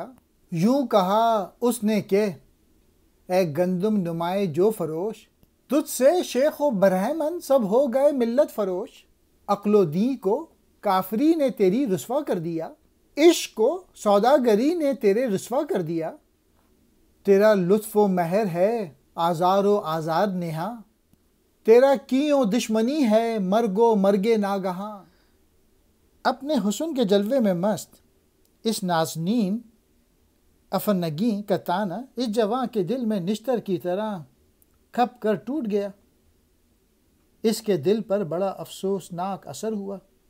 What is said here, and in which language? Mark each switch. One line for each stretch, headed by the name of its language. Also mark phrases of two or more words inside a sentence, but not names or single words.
Urdu: یوں کہا اس نے کہ اے گندم نمائے جو فروش، تجھ سے شیخ و برہمن سب ہو گئے ملت فروش۔ عقل و دین کو کافری نے تیری رسوا کر دیا، عشق کو سوداگری نے تیرے رسوا کر دیا۔ تیرا لطف و مہر ہے آزار و آزار نہاں، تیرا کی و دشمنی ہے مرگ و مرگ ناگہاں۔ اپنے حسن کے جلوے میں مست اس نازنین افرنگیں کا طعنہ اس جواں کے دل میں نشتر کی طرح کھپ کر ٹوٹ گیا۔ اس کے دل پر بڑا افسوسناک اثر ہوا۔